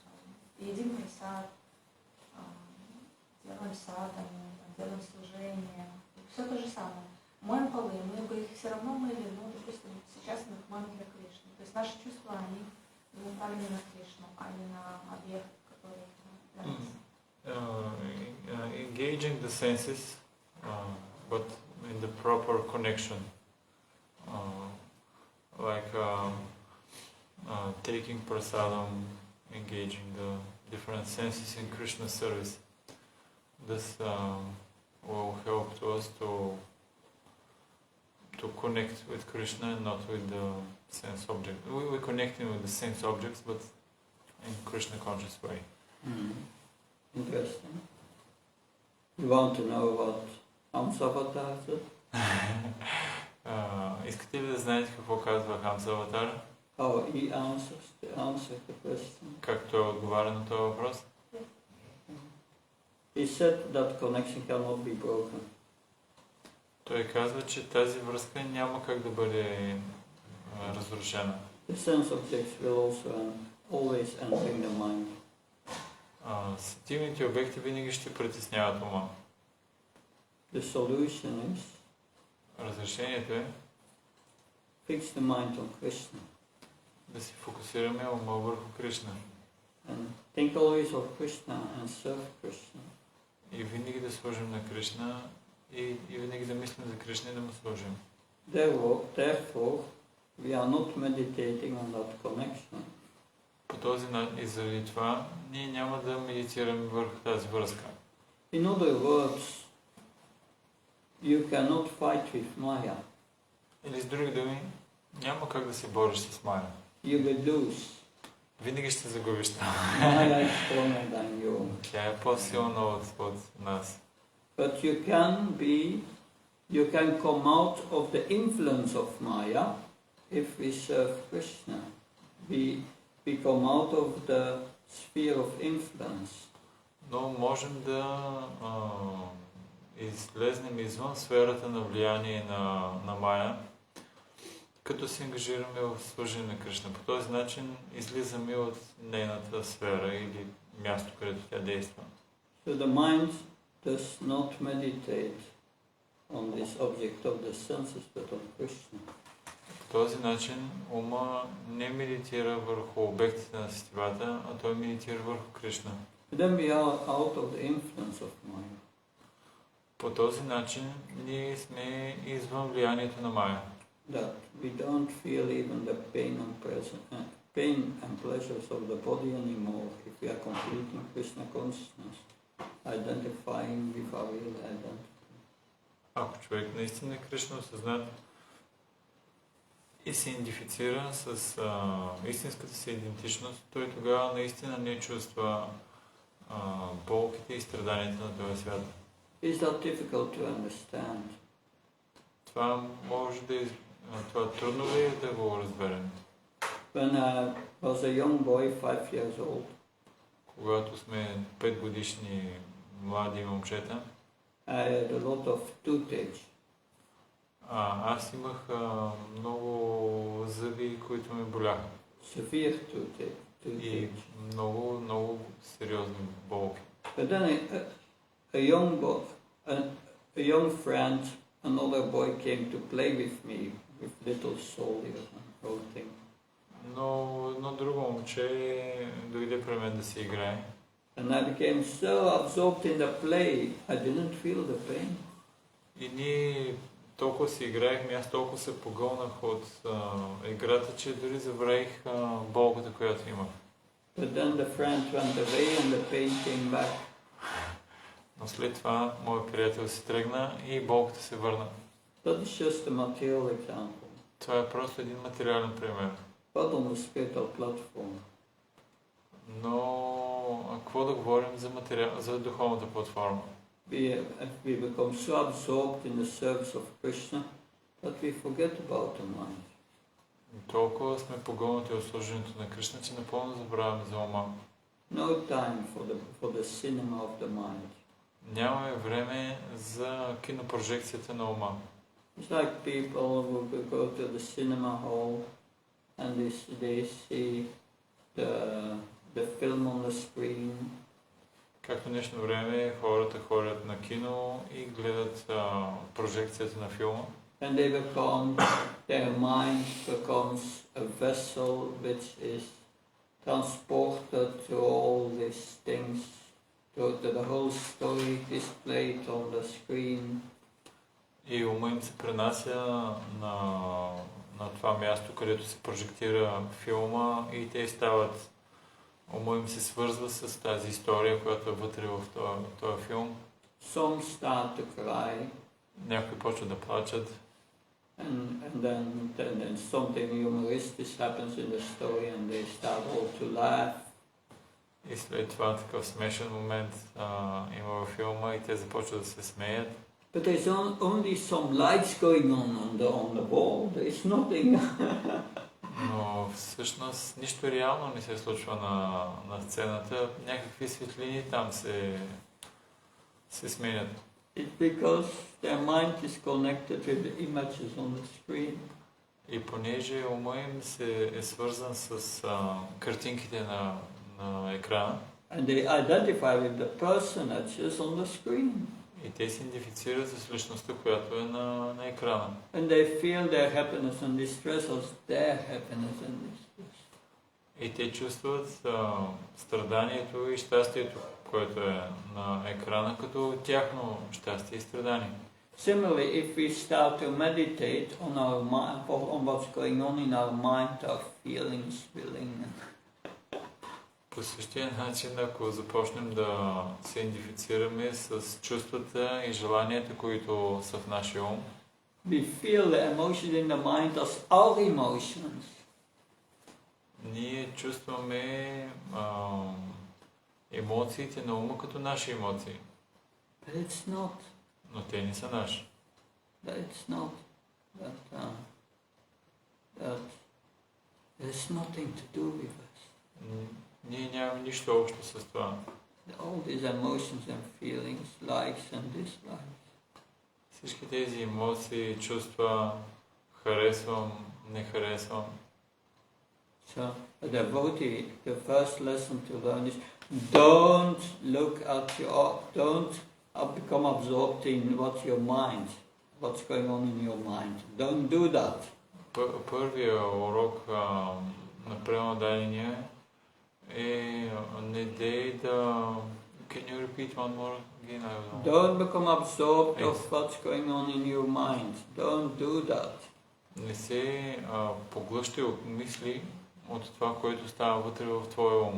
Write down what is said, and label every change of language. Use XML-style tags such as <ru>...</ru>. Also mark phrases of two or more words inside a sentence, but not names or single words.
<ru>Едим просад, делаем садом, делаем служение, все то же самое. Моем полы, мы бы их все равно мыли, но, допустим, сейчас мы их моем для Кришны. То есть наши чувства, они направлены на Кришну, а не на объект, который для нас.</ru> <en>Engaging the senses but in the proper connection, like taking prasadam, engaging the different senses in Krishna service. This will help to us to connect with Krishna and not with the sense object. We connecting with the sense objects, but in Krishna conscious way. Interesting. You want to know what Hamsavatar said?</en> <bg>Искате ли да знаете какво казва Хамсаватар?</bg> <en>How he answered the question.</en> <bg>Как той отговаря на този въпрос?</bg> <en>He said that connection cannot be broken.</en> <bg>Той казва, че тази връзка няма как да бъде разрушена.</bg> <en>The sense objects will also always enter the mind.</en> <bg>Сетивните обекти винаги ще притесняват ума.</bg> <en>The solution is</en> <bg>Разрешението е</bg> <en>fix the mind on Krishna</en> <bg>да си фокусираме ума върху Кришна.</bg> <en>and think always of Krishna and serve Krishna.</en> <bg>И винаги да служим на Кришна и винаги да мислим за Кришна и да му служим.</bg> <en>Therefore, we are not meditating on that connection.</en> <bg>По този начин и заради това ние няма да медитираме върху тази връзка.</bg> <en>In other words, you cannot fight with Maya.</en> <bg>Или с други думи, няма как да се бориш с Майя.</bg> <en>You will lose.</en> <bg>Винаги ще загубиш там.</bg> <en>Maya is stronger than you.</en> <bg>Тя е по-силна от нас.</bg> <en>But you can come out of the influence of Maya if we serve Krishna. We come out of the sphere of influence.</en> <bg>Но можем да излезнем извън сферата на влияние на Майя, като се ангажираме в служение на Кришна. По този начин излизаме от нейната сфера или място, където тя действа.</bg> <en>So the mind does not meditate on this object of the senses, but on Krishna.</en> <bg>По този начин ума не медитира върху обектите на сетивата, а той медитира върху Кришна.</bg> <en>Then we are out of the influence of Maya.</en> <bg>По този начин ние сме извън влиянието на Майя.</bg> <en>That we don't feel even the pain and pleasures of the body anymore if we are completing Krishna consciousness, identifying with our real identity.</en> <bg>Ако човек наистина е Кришна осъзнат и се идентифицира с истинската си идентичност, той тогава наистина не чувства болките и страданията на този свят.</bg> <en>Is that difficult to understand?</en> <bg>Това може да това трудно ли е да го разберем?</bg> <en>When I was a young boy, 5 years old,</en> <bg>когато сме 5 годишни млади момчета,</bg> <en>I had a lot of toothache.</en> <bg>Аз имах много зъби, които ме боляха.</bg> <en>Severe toothache.</en> <bg>И много сериозни болки.</bg> <en>But then a young friend, another boy came to play with me with little soldiers and whole thing.</en> <bg>Но едно друго момче дойде при мен да си играе.</bg> <en>And I became so absorbed in the play, I didn't feel the pain.</en> <bg>И ние толкова си играехме, аз толкова се погълнах от играта, че дори забравих болката, която имах.</bg> <en>But then the friend went away and the pain came back.</en> <bg>Но след това моят приятел се тръгна и болката се върна.</bg> <en>That is just a material example.</en> <bg>Това е просто един материален пример.</bg> <en>But on the spiritual platform.</en> <bg>Но какво да говорим за духовната платформа?</bg> <en>We become so absorbed in the service of Krishna that we forget about the mind.</en> <bg>Толкова сме погълнати от служението на Кришна, че напълно забравяме за ума.</bg> <en>No time for the cinema of the mind.</en> <bg>Нямаме време за кинопрожекцията на ума.</bg> <en>It's like people who go to the cinema hall and they see the film on the screen.</en> <bg>Както днешно време хората ходят на кино и гледат прожекцията на филма.</bg> <en>And their mind becomes a vessel which is transported to all these things, to the whole story displayed on the screen,</en> <bg>И ума им се пренася на това място, където се прожектира филма и те стават, ума им се свързва с тази история, която е вътре в този филм.</bg> <en>Some start to cry.</en> <bg>Някои почват да плачат.</bg> <en>And then something humoristic happens in the story and they start all to laugh.</en> <bg>И след това такъв смешен момент има във филма и те започват да се смеят.</bg> <en>But there's only some lights going on the wall. There's nothing.</en> <bg>Но всъщност нищо реално не се случва на сцената. Някакви светлини там се сменят.</bg> <en>It's because their mind is connected with the images on the screen.</en> <bg>И понеже ума им е свързан с картинките на екрана.</bg> <en>And they identify with the personages on the screen.</en> <bg>И те се идентифицират с личността, която е на екрана.</bg> <en>And they feel their happiness and distress as their happiness and distress.</en> <bg>И те чувстват страданието и щастието, което е на екрана, като тяхно щастие и страдание.</bg> <en>Similarly, if we start to meditate on our mind, on what's going on in our mind, our feelings, willing.</en> <bg>По същия начин, ако започнем да се идентифицираме с чувствата и желанията, които са в нашия ум,</bg> <en>we feel the emotions in the mind as our emotions.</en> <bg>Ние чувстваме емоциите на ума като наши емоции.</bg> <en>But it's not.</en> <bg>Но те не са наши.</bg> <en>But it's not. That there's nothing to do with us.</en> <bg>Ние нямаме нищо общо с това.</bg> <en>All these emotions and feelings, likes and dislikes.</en> <bg>Всички тези емоции, чувства, харесвам, не харесвам.</bg> <en>So, a devotee, the first lesson to learn is don't look at don't become absorbed in what's going on in your mind. Don't do that.</en> <bg>Първия урок на преодоление е не дей да...</bg> <en>Can you repeat one more again? Don't become absorbed of what's going on in your mind. Don't do that.</en> <bg>Не се поглъщай от мисли от това, което става вътре в твоя ум.</bg>